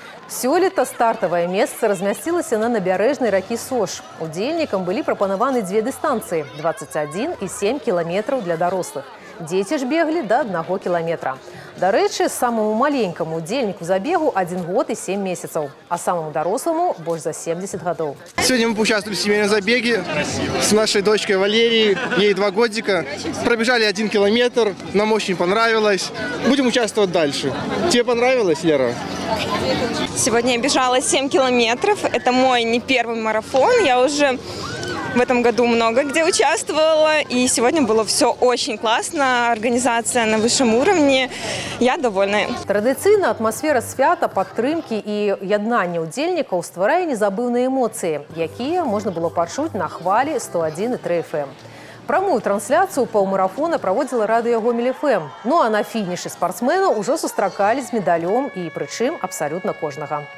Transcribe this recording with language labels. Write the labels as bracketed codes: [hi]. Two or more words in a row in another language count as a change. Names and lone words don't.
[be] Сёлета стартавае месца размясцілася на набярэжнай ракі Сош. Удзельнікам былі прапанаваны дзве дыстанцыі – 21 і 7 кіламетраў для дарослых. Дзеці ж беглі да 1 кіламетра. Дарэчы, самому маленькаму удзельніку забегу 1 год и 7 месяцаў, а самому даросламу больш за 70 гадоў. [ru] Сегодня мы поучаствовали в семейном забеге с нашей дочкой Валерией, ей 2 годика. Пробежали 1 километр, нам очень понравилось. Будем участвовать дальше. Тебе понравилось, Лера? Сегодня я бежала 7 километров. Это мой не первый марафон. Я уже в этом году много где участвовала. И сегодня было все очень классно. Организация на высшем уровне. Я довольна. [be] Традыцыйна атмасфера свята, падтрымкі і яднання ўдзельнікаў стварае незабыўныя эмоцыі, якія можна было пачуць на хвалі 101,3 FM. Прамую трансляцыю паўмарафона праводзіла радыё Гомель FM. Ну а на фінішы спартсменаў ужо сустракалі з медалём і прычым абсалютна кожнага.